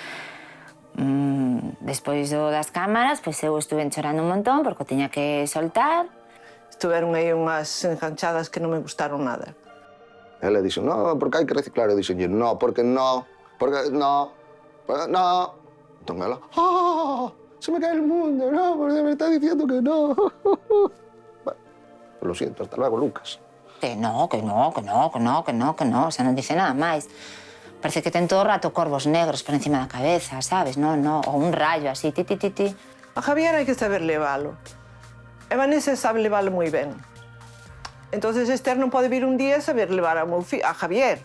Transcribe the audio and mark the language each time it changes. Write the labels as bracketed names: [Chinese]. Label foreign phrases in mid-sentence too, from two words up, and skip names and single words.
[Galician] despois das cámaras, pois eu estuve chorando un montón porque o tiña que soltar. Estuveron aí unhas enganchadas que non me gustaron nada. Ela dixo, [Spanish] no, porque hai que reciclar. Eu dixo, no, porque no, porque no, [Galician] porque no. Entón ela, [Spanish] se me cae el mundo, no, porque me está diciendo que no. Bueno, pues lo siento, hasta luego, Lucas. Que no, [Galician] o sea, non dice nada máis. Parece que ten todo o rato corvos negros por encima da cabeza, sabes? No, ou un rayo así, ti. A Javier hai que saber levalo. E Vanessa sabe levalo moi ben. Entonces Esther non pode vir un día e saber levar a Javier.